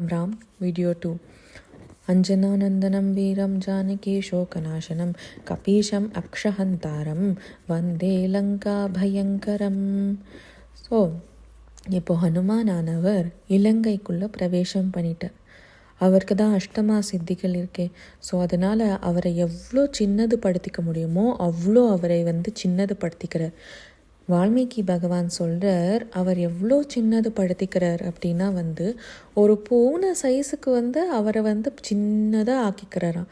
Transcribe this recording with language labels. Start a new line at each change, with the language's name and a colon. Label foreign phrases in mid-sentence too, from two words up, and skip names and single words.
Sanskrit: राम वीडियो 2 अंजनानंदनं वीरं जानकी शोकनाशनं कपीशम् अक्षहन्तारं वन्दे लंका भयंकरम.
Tamil: ஸோ இப்போ ஹனுமானானவர் இலங்கைக்குள்ளே பிரவேசம் பண்ணிட்டார். அவருக்கு தான் அஷ்டமா சித்திகள் இருக்கே. ஸோ அதனால் அவரை எவ்வளோ சின்னது படுத்திக்க முடியுமோ அவ்வளோ அவரை சின்னது படுத்திக்கிறார். வால்மீகி பகவான் சொல்கிறார், அவர் எவ்வளோ சின்னது படுத்திக்கிறார் அப்படின்னா ஒரு பூனை சைஸுக்கு அவரை சின்னதாக ஆக்கிக்கிறாராம்.